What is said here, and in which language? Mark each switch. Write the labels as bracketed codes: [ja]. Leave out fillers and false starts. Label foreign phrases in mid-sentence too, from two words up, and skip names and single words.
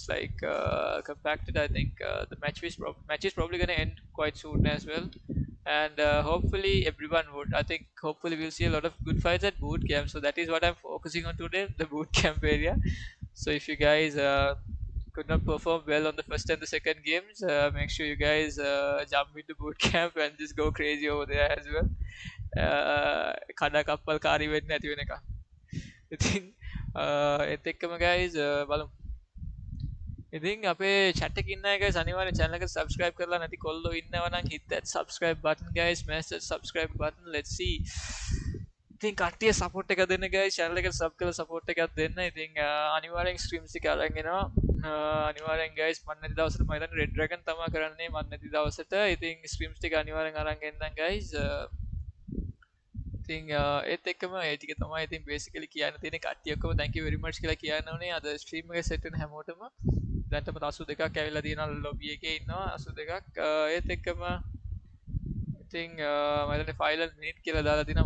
[en] like compacted I think the match is probably going to end quite soon as well and hopefully everyone would I think hopefully we'll see a lot of good fights at boot camp so that is what I'm focusing on today the boot camp area so if you guys could not perform well on the first and the second games make sure you guys jump into boot camp and just go crazy over there as well [si] කඩ කප්පල් කාරී වෙන්නේ නැති වෙන එක ඉතින් ඒත් එක්කම guys බලමු ඉතින් අපේ chat එකේ ඉන්න අය guys අනිවාර්යෙන් channel එකට subscribe කරලා නැති කොල්ලෝ ඉන්නවා නම් [en] hit that subscribe button guys, smash that subscribe button. Let's see. [si] ඉතින් කට්ටිය support එක දෙන්න guys, channel එකට sub කරලා support එකක් දෙන්න. ඉතින් අනිවාර්යෙන් streams ටික අරන් එනවා. අනිවාර්යෙන් guys මම නැති දවසට මම හිතන්නේ [en] red dragon [si] තමයි කරන්නේ මම නැති දවසට. ඉතින් streams ටික අනිවාර්යෙන් අරන් එන්නම් guys. ඉතින් ඒත් එක්කම ඒ ටික තමයි ඉතින් basically කියන්න තියෙන කට්ටිය ඔක්කොම [en] thank you very much [si] කියලා කියන්න ඕනේ. අද stream එක set වෙන හැමෝටම දැන්ටම 82ක් ඇවිල්ලා තියෙනවා lobby එකේ ඉන්නවා 82ක්. ඒත් එක්කම ඉතින් මම හිතන්නේ [en] final minute [si] කියලා දාලා තිනවා.